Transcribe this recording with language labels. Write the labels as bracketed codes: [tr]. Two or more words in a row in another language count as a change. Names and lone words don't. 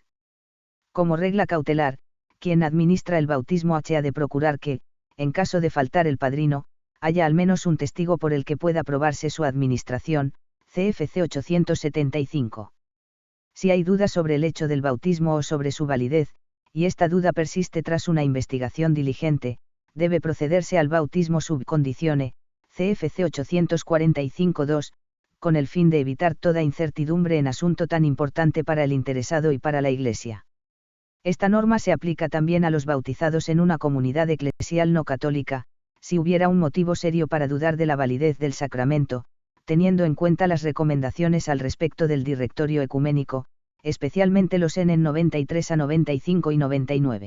[es] Como regla cautelar, quien administra el bautismo ha de procurar que, en caso de faltar el padrino, haya al menos un testigo por el que pueda probarse su administración, CFC 875. Si hay duda sobre el hecho del bautismo o sobre su validez, y esta duda persiste tras una investigación diligente, debe procederse al bautismo [la] sub conditione, [es] CFC 845-2, con el fin de evitar toda incertidumbre en asunto tan importante para el interesado y para la Iglesia. Esta norma se aplica también a los bautizados en una comunidad eclesial no católica, si hubiera un motivo serio para dudar de la validez del sacramento, teniendo en cuenta las recomendaciones al respecto del Directorio Ecuménico, especialmente los N 93 a 95 y 99.